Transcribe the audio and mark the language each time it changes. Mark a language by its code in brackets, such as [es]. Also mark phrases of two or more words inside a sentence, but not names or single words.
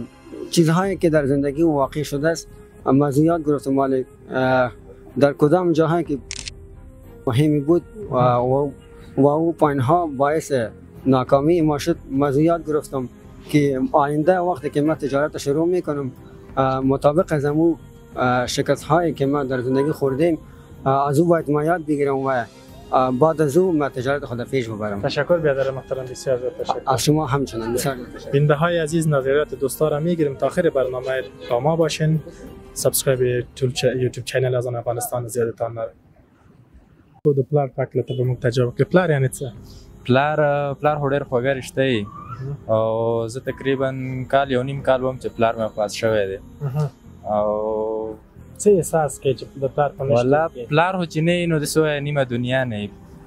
[fa] چیزهایی که در زندگی واقع شده است اما یاد گرفتم ولی در کدام جاهایی که مهمی بود و او پایینها باعث ناکامی ما شد یاد گرفتم که آینده وقتی که من تجارت شروع میکنم مطابق از امو شکست هایی که ما در زندگی خوردیم از او باید ما یاد بگیرم و بعد از او ما تجارت خود پیش ببرم. تشکر بیادر محترم، بسیار زیاد تشکر. از شما همچنان بسیار تشکر. بیننده های عزیز نظریات دوستا را میگیریم تا آخر برنامه با ما باشین. [en] subscribe YouTube channel [fa] از افغانستان زیادتان نره. [ps] د پلار پاک لته به موږ تجربه کړې. پلار یعنی څه؟ پلار هو ډېر خوږه رشته دی او زه تقریبا کال یو نیم کال وم چې پلار مې وفات شوی دی او څه احساس کوي چې د پلار په نشتون والله پلار خو چې نه وي نو داسې وایه نیمه دنیا نه وي